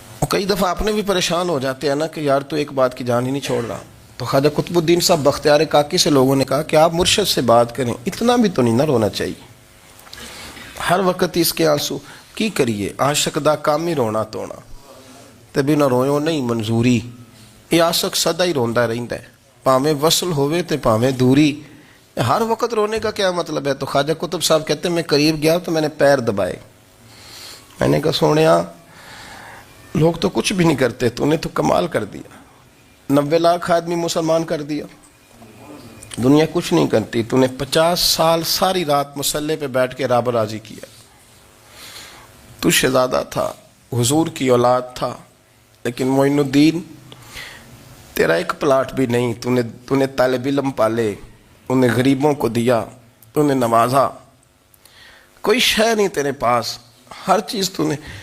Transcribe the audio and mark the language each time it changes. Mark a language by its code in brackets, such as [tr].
[ur] کئی دفعہ اپنے بھی پریشان ہو جاتے ہیں نا کہ یار تو ایک بات کی جان ہی نہیں چھوڑ رہا. تو خواجہ قطب الدین صاحب بختیار کاکی سے لوگوں نے کہا کہ آپ مرشد سے بات کریں, اتنا بھی تو نہیں نہ رونا چاہیے, ہر وقت اس کے آنسو کی کریے. [pa] عاشق دا کام ہی رونا تونا, تے بنا رویو نہیں منظوری. یہ عاشق سدا ہی روندا رہندا ہے, پاویں وصل ہوئے تے پاویں دوری. [ur] ہر وقت رونے کا کیا مطلب ہے؟ تو خواجہ قطب صاحب کہتے ہیں میں قریب گیا تو میں نے پیر دبائے, میں نے کہا سونیا لوگ تو کچھ بھی نہیں کرتے, تو نے تو کمال کر دیا. 90 لاکھ آدمی مسلمان کر دیا, دنیا کچھ نہیں کرتی. تو نے 50 سال ساری رات مصلے پہ بیٹھ کے رب راضی کیا. تو شہزادہ تھا, حضور کی اولاد تھا, لیکن معین الدین تیرا ایک پلاٹ بھی نہیں. تو نے طالب علم پالے, انہیں غریبوں کو دیا, تو نے نوازا, کوئی شے نہیں تیرے پاس, ہر چیز تو نے.